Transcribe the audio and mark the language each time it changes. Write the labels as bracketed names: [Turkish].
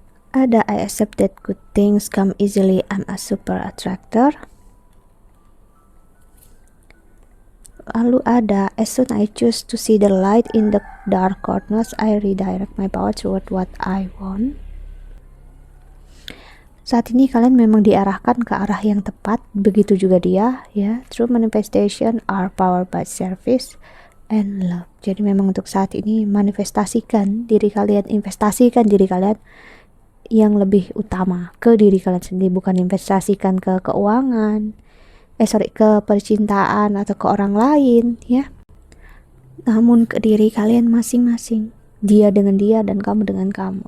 [English] ada I accept that good things come easily, I'm a super attractor. [Indonesian] Lalu ada [English] as soon I choose to see the light in the dark corners, I redirect my power toward what I want. [Indonesian] Saat ini kalian memang diarahkan ke arah yang tepat, begitu juga dia, ya. [English] True manifestation are powered by service and love. [Indonesian] Jadi memang untuk saat ini manifestasikan diri kalian, investasikan diri kalian yang lebih utama ke diri kalian sendiri, bukan investasikan ke keuangan, ke percintaan atau ke orang lain, ya. Namun ke diri kalian masing-masing, dia dengan dia dan kamu dengan kamu.